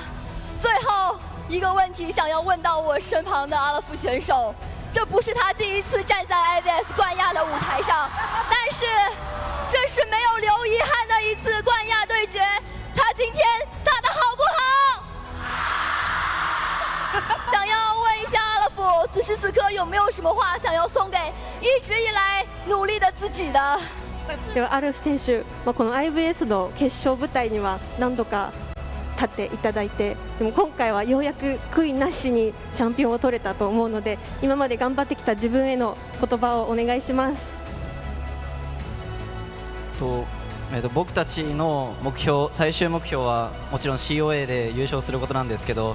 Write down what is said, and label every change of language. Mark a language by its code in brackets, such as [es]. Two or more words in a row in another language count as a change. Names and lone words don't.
[zh] 最后一个问题想要问到我身旁的阿拉夫选手，这不是他第一次站在 IVS 冠亚的舞台上，但是这是没有留遗憾的一次冠亚对决。他今天打得好不好？想要问一下阿拉夫，此时此刻有没有什么话想要送给一直以来努力的自己的？ [ja] ではアルフ選手、この IVS の決勝舞台には何度か立っていただいて、でも今回はようやく悔いなしにチャンピオンを取れたと思うので、今まで頑張ってきた自分への言葉をお願いします。僕たちの最終目標はもちろん COA で優勝することなんですけど、